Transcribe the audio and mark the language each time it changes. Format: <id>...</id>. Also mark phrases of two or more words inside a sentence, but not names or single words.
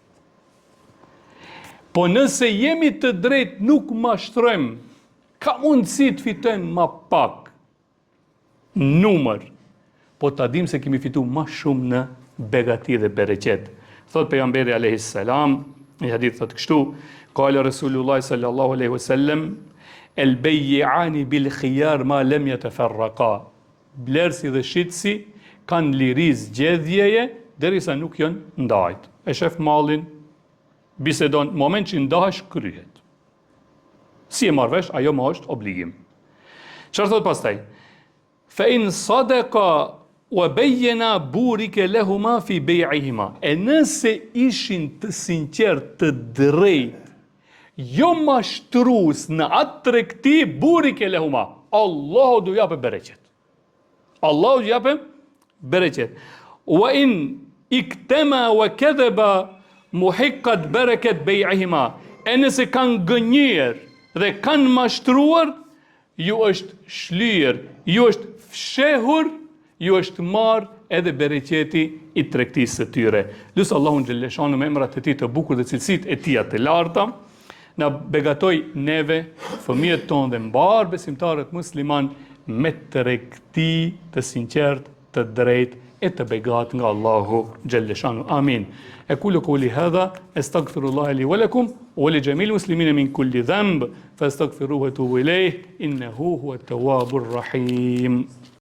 <sq>Po nëse jemi të drejtë nuk mashtrojmë, ka mundësi të fitojmë ma pak numër, po ta dim se kemi fitu ma shumë në begati dhe bereqet. Thot pejgamberi</sq> <ar>عليه السلام,</ar> <sq>një hadith thot kështu,</sq> <ar>قال رسول الله صلى الله عليه وسلم البيعان بالخيار ما لم يتفرقا.</ar> <sq>Blersi dhe shitsi kanë liri zgjedhjeje derisa nuk janë ndajt. E shef mallin, bisedon, moment që ndahesh kryhet. Si e marrë vesh, ajo më është obligim. Çfarë thot pastaj?</sq> <ar>فإن صدقا وبينا بورك لهما في بيعهما.</ar> <sq>E nëse ishin të sinqert, të drejt, jo mashtrues në atë tregti,</sq> <ar>بورك لهما.</ar> <sq>Allahu do japë bereqet. Allahu do japë bereqet.</sq> <ar>وإن كتما وكذبا محقت بركة بيعهما.</ar> <sq>E nëse kanë gënjer dhe kanë mashtruar, ju është shlyer, ju është fshehur, ju është marrë edhe bereqeti i tregtisë së tyre. Lusë Allahun xhelleshanu me emrat e tij të bukur dhe cilësitë e tija të larta, na begatoj neve, fëmijët tonë dhe mbar besimtarët musliman me tregti të sinqert, të drejt e të begat nga Allahu xhelleshanu. Amin.</sq> <ar>أقول قولي هذا أستغفر الله لي ولكم ولجميع المسلمين من كل ذنب فاستغفروه وتوبوا إليه إنه هو التواب الرحيم.</ar>